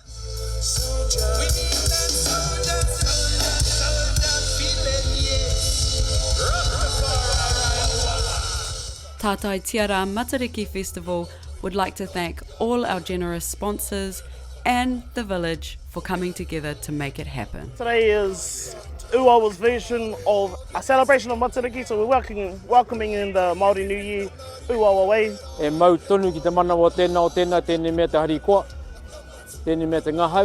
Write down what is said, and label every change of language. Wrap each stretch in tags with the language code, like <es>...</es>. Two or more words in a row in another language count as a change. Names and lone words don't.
<en>Tātairia Rā Matariki Festival would like to thank all our generous sponsors and the village for coming together to make it happen. Today is Uawa's version of a celebration of Matariki, so we're welcoming in the Māori New Year Uawa way.</en> <mi>E mau tonu ki te mana o tēnā, tēnei mea te harikoa, tēnei mea te ngahau.</mi>